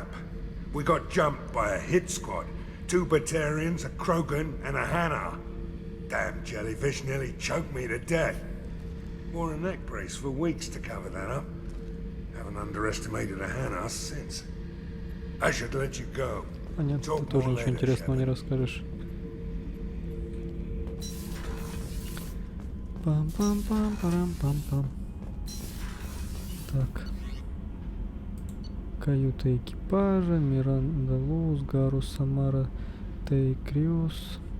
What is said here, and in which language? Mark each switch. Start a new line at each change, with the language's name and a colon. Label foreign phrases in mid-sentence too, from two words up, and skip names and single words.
English: We got jumped by a hit squad. 2 Batarians, a Krogan, and a Hanar. Damn jellyfish nearly choked me to death. Wore a neck brace for weeks to cover that up. Haven't underestimated a Hanar since. I should let you go.
Russian: Понятно, ты тоже ничего интересного не расскажешь. Пам-пам-пам-парам-пам-пам. Так. Каюта экипажа, Миранда Луз, Гарус, Самара, Тейкриус,